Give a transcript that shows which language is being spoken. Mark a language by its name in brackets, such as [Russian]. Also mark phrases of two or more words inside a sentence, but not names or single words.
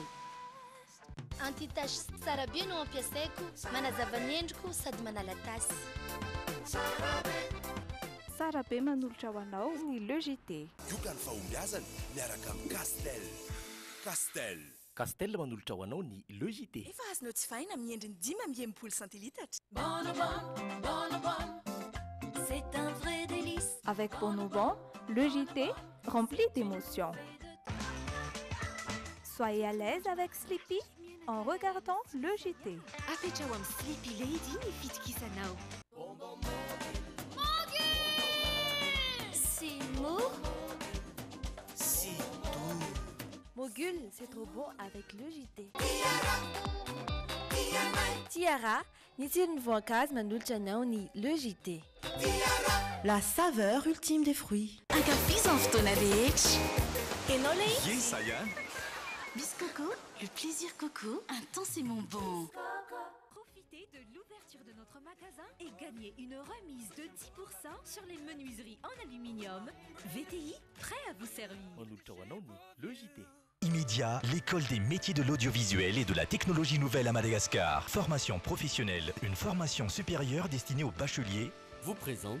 [Malagasy] Anti-tache tsara be no ampiasaiko, manazava ny endriko sady manala tasy. Tsara be manolotra ho anao ny Logité. Ioka ny fahombiazana miaraka amin'ny Castel. Castel manolotra ho anao ny Logité. Efa azonao tsy vaina amin'ny endriny 10 centilitatra. [French] C'est un vrai délice. Avec Bonobon, Logité rempli d'émotions. Soyez à l'aise avec Sleepy en regardant Logité. [Malagasy] Afetra am Sleepy Lady ny fitokisanao. [French] C'est mou. Mogul, c'est trop bon avec Logité. [Malagasy] Tiara, ny tsirony voankazo manolotra anao ny Logité. [French] La saveur ultime des fruits. [Malagasy] Ankafizan fotoana rehetra. Enao le [French] Yes, ça y est. Biscoco, le plaisir coco, intensément bon. Profitez de l'ouverture de notre magasin et gagnez une remise de 10% sur les menuiseries en aluminium. VTI, prêt à vous servir. [Malagasy] manolotra ho anao ny Logité. [French] Immédiat, l'école des métiers de l'audiovisuel et de la technologie nouvelle à Madagascar. Formation professionnelle, une formation supérieure destinée aux bacheliers. Vous présente